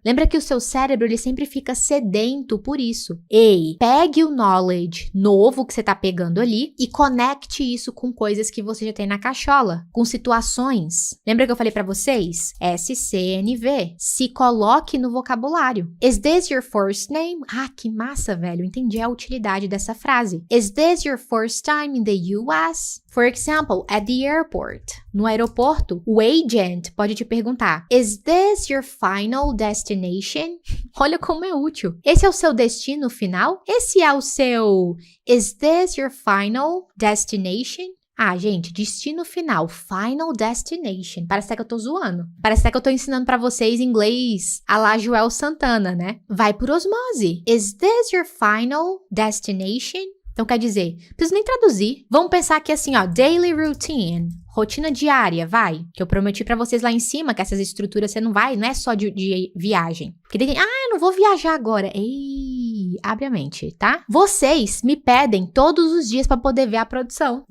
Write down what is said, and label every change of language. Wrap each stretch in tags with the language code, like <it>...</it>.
<pt>Lembra que o seu cérebro, ele sempre fica sedento por isso. Ei, pegue o knowledge novo que você tá pegando ali e conecte isso com coisas que você já tem na cachola, com situações. Lembra que eu falei pra vocês? SCNV. Se coloque no vocabulário.</pt> <en>Is this your first name?</en> <pt>Ah, que massa, velho. Entendi a utilidade dessa frase.</pt> <en>Is this your first time in the US? For example, at the airport.</en> <pt>No aeroporto, o agent pode te perguntar:</pt> <en>Is this your final destination?</en> <pt>Olha como é útil. Esse é o seu destino final? Esse é o seu</pt> <en>Is this your final destination?</en> <pt>Ah, gente, destino final, final destination. Parece até que eu tô zoando. Parece até que eu tô ensinando pra vocês inglês à la Joel Santana, né? Vai por osmose.</pt> <en>Is this your final destination?</en> <pt>Então quer dizer, não preciso nem traduzir. Vamos pensar aqui assim, ó,</pt> <en>daily routine.</en> <pt>Rotina diária, vai. Que eu prometi pra vocês lá em cima que essas estruturas você não vai, não é só de viagem. Porque tem, eu não vou viajar agora. Ei, abre a mente, tá? Vocês me pedem todos os dias pra poder ver a produção.</pt>